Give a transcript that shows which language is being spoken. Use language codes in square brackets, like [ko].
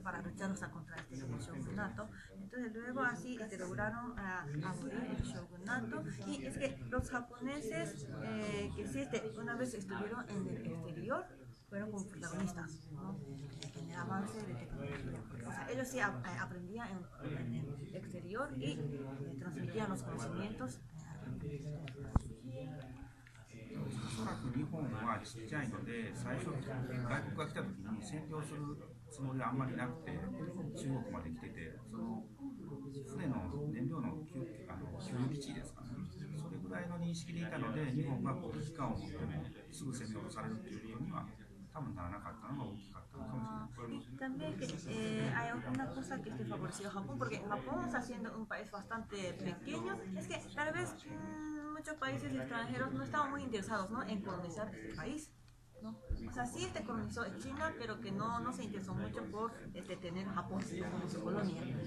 [es] Para luchar, o sea, contra el shogunato. Entonces luego así lograron abolir el shogunato, y es que los japoneses que sí una vez estuvieron en el exterior fueron como protagonistas, ¿no? En el avance de tecnología. O sea, ellos sí aprendían en el exterior y transmitían los conocimientos. [ja] おそらく日本はちっちゃいので、最初、外国が来た時に占領するつもりはあんまりなくて、中国まで来てて、その船の燃料の給油基地ですかね、それぐらいの認識でいたので、日本が危機感を持ってもすぐ攻め落とされるということには多分ならなかったのが大きかったのかもしれない。 [es] Y también que hay una cosa que favoreció a Japón, porque Japón, o sea, siendo un país bastante pequeño, es que tal vez muchos países extranjeros no estaban muy interesados, ¿no? En colonizar este país, ¿no? O sea, sí colonizó China, pero que no se interesó mucho por tener Japón como su colonia.